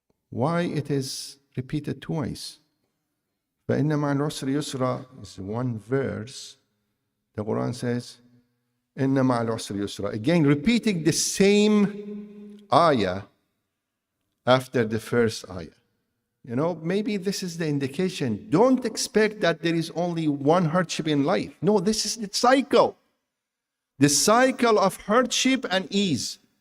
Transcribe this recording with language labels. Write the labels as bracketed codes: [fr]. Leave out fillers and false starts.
[en] Why it is repeated twice? [ar] فإن مع العسر يسرا [en] is one verse. The Quran says [ar] إن مع العسر يسرا, [en] again repeating the same ayah after the first ayah. Maybe this is the indication. Don't expect that there is only one hardship in life. No, this is the cycle. The cycle of hardship and ease.